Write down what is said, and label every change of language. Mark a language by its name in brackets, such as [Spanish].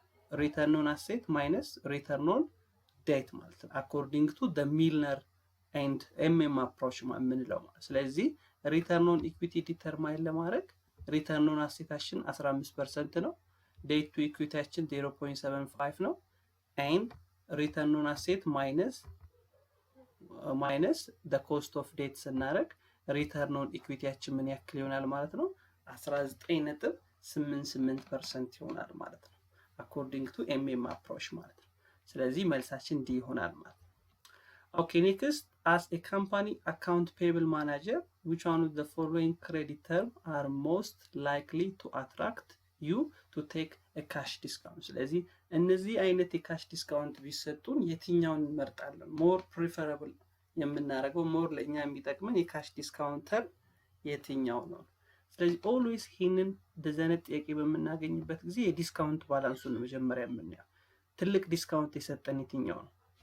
[Amharic] ሪተርን ኦን አሴት ማይነስ ሪተርን ኦን ዴት ማለት ነው። አኮርዲንግ ቱ ዘ ሚልነር ኤንድ ኤምኤም አፕሮች የምንለው ማለት። ስለዚህ ሪተርን ኦን ኢኩዊቲ ዲተርማይን ለማድረግ ሪተርን ኦን አሴታችን 15% ነው። ዴት ቱ ኢኩዊቲያችን 0.75 ነው። ኤንድ ሪተርን ኦን አሴት ማይነስ ዘ ኮስት ኦፍ ዴት ስናደርግ ሪተርን ኦን ኢኩዊቲያችን ምን ያክል ይሆናል ማለት ነው? 19.88% ይሆናል ማለት ነው። [English] አኮርዲንግ ቱ ኤምኤም አፕሮች ማለት ነው። ስለዚህ መልሳችን ዲ ይሆናል ማለት ነው። ኦኬ ኔክስት as a company account payable manager which one of the following credit term are most likely to attract you to take a cash discount? [Amharic] ስለዚህ እነዚህ አይነት የካሽ ዲስካውንት ቢሰጡን የትኛውን እንመርጣለን? ሞር ፕሪፈረብል የምናደርገው ሞር ለኛ የሚጠቅመን የካሽ ዲስካውንተር የትኛው ነው? ስለዚህ ኦልዌይስ ይሄንን በዘነት ጥያቄ በምናገኝበት ጊዜ የዲስካውንት ባላንሱን መጀመሪያ የምናየው ትልቅ ዲስካውንት የሰጠን የትኛው ነው?